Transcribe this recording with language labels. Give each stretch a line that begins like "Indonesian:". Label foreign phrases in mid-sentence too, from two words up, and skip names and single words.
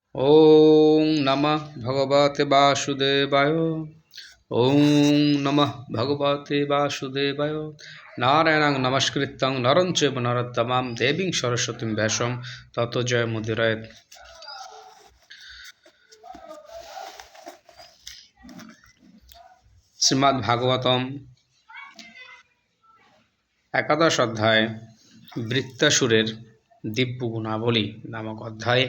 Sanskrit: ওং নমঃ ভগবতে বাসুদেবায়। ওং নমঃ ভগবতে বাসুদেবায়। নারায়ণং নমস্কৃত্যং নরং চৈব নরোত্তমং দেবীং সরস্বতীং ব্যাসং ততো জয়মুদীরয়েৎ।
Bangla: শ্রীমদ্ ভাগবতম একাদশ অধ্যায় বৃত্তাসুরের দিব্য গুণাবলী নামক অধ্যায়।